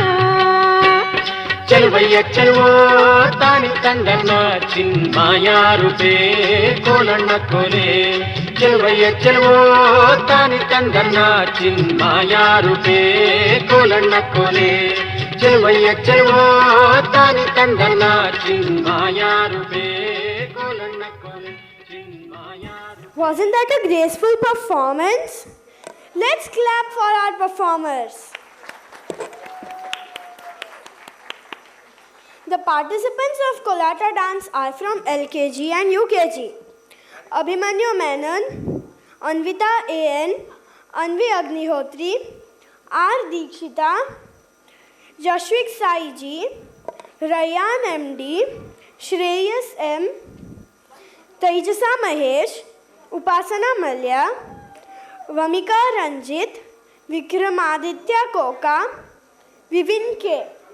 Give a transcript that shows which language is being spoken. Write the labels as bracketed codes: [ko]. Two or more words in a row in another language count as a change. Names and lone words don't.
[kn] ಚೆಲುವಯ್ಯ ಚೆಲುವೋ ತಾನಿ ತಂದನ ಚಿನ್ಮಾಯಾರು ಕೋಲಣ್ಣ ಕೋಲೆ. ಚೆಲುವಯ್ಯ ಚೆಲುವೋ ತಾನಿ ತಂದನ ಚಿನ್ಮಾಯಾರು ಕೋಲಣ್ಣ ಕೋಲೆ. ಚೆಲುವಯ್ಯ ಚೆಲುವೋ ತಾನಿ ತಂದನ ಚಿನ್ಮಾಯಾರು ಕೋಲಣ್ಣ ಕೋಲೆ. [en] Wasn't that a graceful performance? Let's clap for our performers. The participants of Kolata dance are from LKG and UKG. Abhimanyu Menon, Anvita AN, Anvi Agnihotri, R. Dikshita, Jashwik Sai Ji, Rayan MD, Shreyas M, Tejasa Mahesh, Upasana Malya, Vamika Ranjit, Vikramaditya Koka, Vivin K.